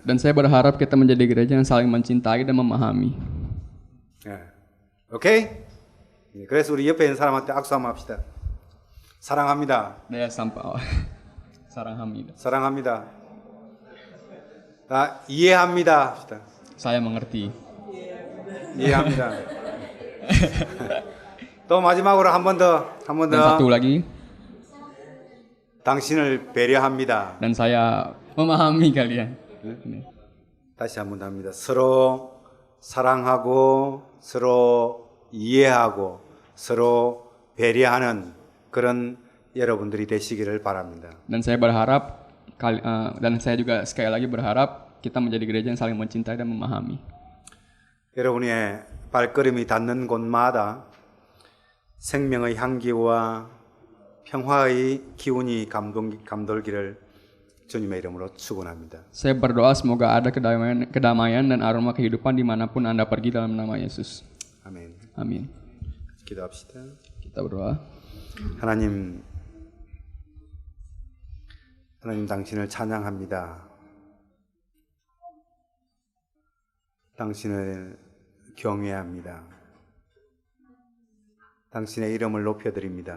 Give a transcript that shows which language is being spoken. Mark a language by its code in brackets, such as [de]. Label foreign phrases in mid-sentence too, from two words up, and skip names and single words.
[id] Dan saya berharap kita menjadi gereja yang saling mencintai dan memahami. [ko] 오케이? 그래서 우리 옆에 있는 사람한테 악수 한번 합시다. 사랑합니다. 네, 사랑합니다. 사랑합니다. 이해합니다. 합시다. [id] Saya mengerti. [ko] 이해합니다. 또 마지막으로 한 번 더. [id] Dan satu lagi. [ko] 당신을 배려합니다. [id] Dan saya memahami kalian. [ko] 다시 한 번 더 합니다. 서로 사랑하고 서로 이해하고 서로 배려하는 그런 여러분들이 되시기를 바랍니다. [id] Dan saya juga sekali lagi berharap kita menjadi gereja yang saling mencintai dan memahami. [ko] 여러분의 발걸음이 닿는 곳마다 생명의 향기와 평화의 기운이 감돌기를 주님의 이름으로 축원합니다. [id] Saya berdoa semoga ada kedamaian dan aroma kehidupan dimanapun Anda pergi dalam nama Yesus. [ko] 아멘. [id] Amin. [ko] 기도합시다. [id] Kita berdoa. [ko] 하나님 당신을 찬양합니다. 당신을 경외합니다. 당신의 이름을 높여드립니다.